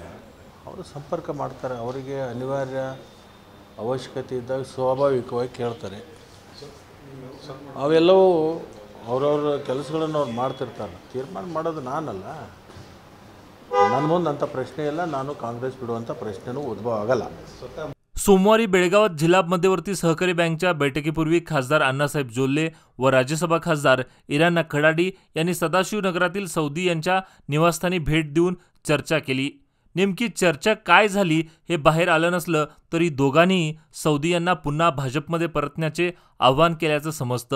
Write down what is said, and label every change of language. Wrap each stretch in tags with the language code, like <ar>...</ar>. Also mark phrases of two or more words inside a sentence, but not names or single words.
<kn>ಅವರು ಸಂಪರ್ಕ ಮಾಡ್ತಾರೆ, ಅವರಿಗೆ ಅನಿವಾರ್ಯ ಅವಶ್ಯಕತೆ ಇದ್ದಾಗ ಸ್ವಾಭಾವಿಕವಾಗಿ ಕೇಳ್ತಾರೆ। ಅವೆಲ್ಲವೂ ಅವ್ರವ್ರ ಕೆಲಸಗಳನ್ನು ಅವ್ರು ಮಾಡ್ತಿರ್ತಾರೆ, ತೀರ್ಮಾನ ಮಾಡೋದು ನಾನಲ್ಲ। ನನ್ನ ಮುಂದೆ ಅಂಥ ಪ್ರಶ್ನೆ ಇಲ್ಲ, ನಾನು ಕಾಂಗ್ರೆಸ್ ಬಿಡುವಂಥ ಪ್ರಶ್ನೆನೂ ಉದ್ಭವ ಆಗಲ್ಲ।</kn> <mr>सोमवारी बेळगावात जिल्हा मध्यवर्ती सहकारी बँकच्या बैठकीपूर्वी खासदार अण्णासाहेब जोल्ले व राज्यसभा खासदार इराणा खडाडी यांनी सदाशिवनगरातील सवदी यांच्या निवासस्थानी भेट देऊन चर्चा केली। नेमकी चर्चा काय झाली हे बाहेर आलं नसलं तरी दोघांनी सवदी यांना पुन्हा भाजपमध्ये परतण्याचे आवाहन केल्याचं समजतं।</mr>